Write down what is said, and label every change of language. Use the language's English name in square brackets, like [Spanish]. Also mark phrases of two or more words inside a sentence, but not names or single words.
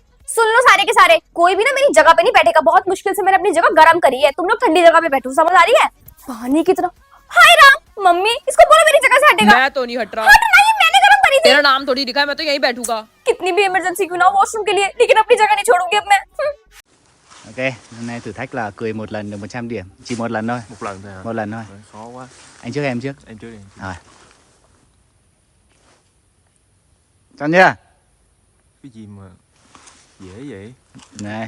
[Hindi] सुन लो सारे के सारे, कोई भी ना मेरी जगह पे नहीं बैठेगा। बहुत मुश्किल से मैंने अपनी जगह गर्म करी है, तुम लोग ठंडी जगह पे बैठो, समझ आ रही है? पानी की तरह। हाय राम, मम्मी इसको बोलो मेरी जगह से हटेगा। मैं तो नहीं हट रहा। हट नहीं, मैंने गरम करी थी। तेरा नाम थोड़ी लिखा है, मैं तो यहीं बैठूंगा। कितनी भी इमरजेंसी क्यों ना हो वॉशरूम के लिए, लेकिन अपनी जगह नहीं छोड़ूंगी अब मैं। [Vietnamese] Ok, hôm nay thử thách là cười một lần được 100 điểm. Chỉ một lần thôi. Một lần thôi hả? Một lần thôi. Rồi, khó quá. Anh trước em trước. Em trước đi. Rồi. Chọn chưa? Cái gì mà dễ vậy? Này.